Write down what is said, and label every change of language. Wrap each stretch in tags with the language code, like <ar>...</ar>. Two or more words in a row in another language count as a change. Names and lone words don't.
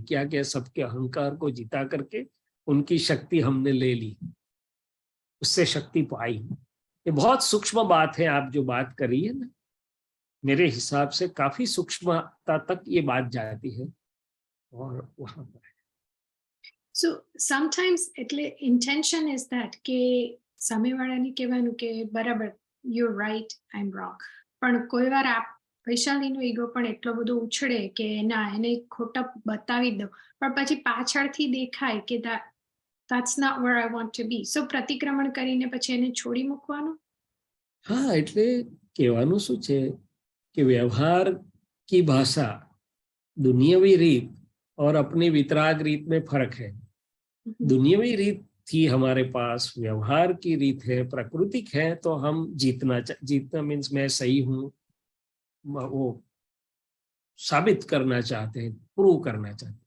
<hi>क्या क्या, सबके अहंकार को जिता करके उनकी शक्ति हमने ले ली, उससे शक्ति पाई। ये बहुत सूक्ष्म बात है, आप जो बात करी है ना, मेरे हिसाब से काफी सूक्ष्मता तक ये बात जाती है। और वहां पर</hi> <en>So sometimes</en> <gu>એટલે</gu> <en>intention is that</en> <gu>કે સામેવાળાને કહેવાનું કે બરાબર,</gu> <en>you're right, I'm wrong.</en> <gu>પણ કોઈ વાર વૈશાલીનો ઈગો પણ એટલો બધો ઉછળે કે ના, એને ખોટા બતાવી દો, પણ પછી પાછળથી દેખાય કે</gu> <en>that's not where I want to be.</en> <gu>So પ્રતિક્રમણ કરીને પછી એને છોડી મૂકવાનું. હા, એટલે કહેવાનું શું છે કે વ્યવહાર</gu> <hi>की भाषा, दुनियावी रीत और अपनी वितराग रीत में फर्क है। दुनियावी रीत थी हमारे पास, व्यवहार की रीत है, प्राकृतिक है, तो हम जीतना मीन्स मैं सही हूँ, वो साबित करना चाहते हैं, प्रूव करना चाहते हैं।</hi>